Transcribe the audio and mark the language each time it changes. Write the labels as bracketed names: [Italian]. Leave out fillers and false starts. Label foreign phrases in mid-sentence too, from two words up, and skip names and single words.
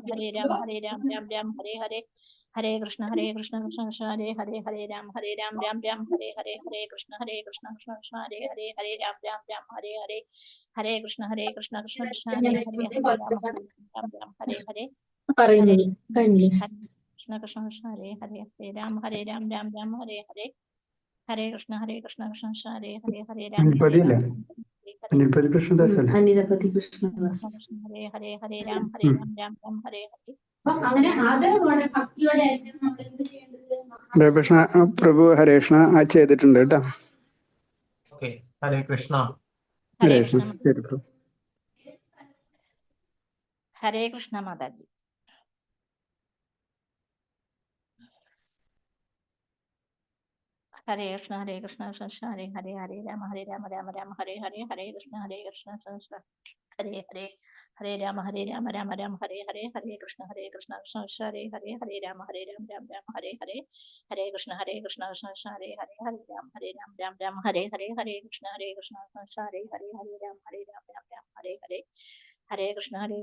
[Sanskrit] हरे राम राम राम हरे हरे हरे कृष्ण कृष्ण हरे हरे हरे राम राम राम हरे हरे हरे कृष्ण कृष्ण हरे हरे हरे राम राम हरे हरे हरे कृष्ण कृष्ण हरे हरे हरे राम राम हरे हरे हरे कृष्ण कृष्ण हरे हरे हरे राम राम हरे हरे हरे कृष्ण कृष्ण हरे हरे हरे राम [Malayalam] അനിൽപതി കൃഷ്ണദാസ് അല്ലേ? അനിൽപതി കൃഷ്ണദാസ്. [Sanskrit] हरे हरे हरे राम राम हरे हरे [Malayalam] അങ്ങനെ ആദരവോടെ ഭക്തിയോടെ ആയിരിക്കും നമ്മൾ എന്ത് ചെയ്യേണ്ടത്? ഹരേകൃഷ്ണ പ്രഭു ഹരേകൃഷ്ണ ചെയ്തിട്ടുണ്ട് കേട്ടോ. ഓക്കെ, [Sanskrit] ഹരേ കൃഷ്ണ. हरे कृष्ण [Malayalam] ശരി പ്രഭു. [Sanskrit] हरे कृष्ण माताजी. हरे कृष्ण हरे हरे हरे राम राम हरे हरे हरे कृष्ण हरे हरे हरे राम राम हरे हरे हरे कृष्ण हरे हरे हरे राम राम हरे हरे हरे कृष्ण हरे हरे हरे राम हरे हरे हरे कृष्ण हरे हरे राम हरे हरे हरे कृष्ण हरे